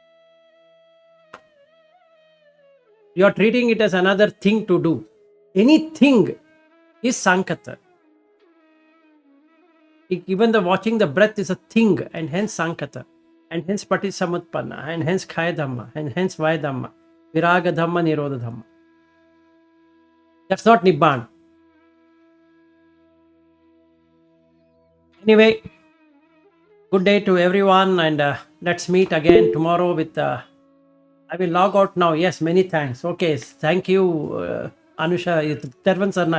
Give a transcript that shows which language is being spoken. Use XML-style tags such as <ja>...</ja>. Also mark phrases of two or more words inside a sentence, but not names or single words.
<en>You are treating it as another thing to do. Anything is sankata. Even the watching the breath is a thing, and hence sankata, and hence patisamutpanna, and hence</en> <pi>khaya dhamma,</pi> <en>and hence</en> <pi>vaya dhamma, viraga dhamma, nirodha dhamma.</pi> <en>That's not nibbana. Anyway, good day to everyone, and let's meet again tomorrow with. I will log out now. Yes, many thanks. Okay, thank you, Anusha. Tervan Sarnai.</en>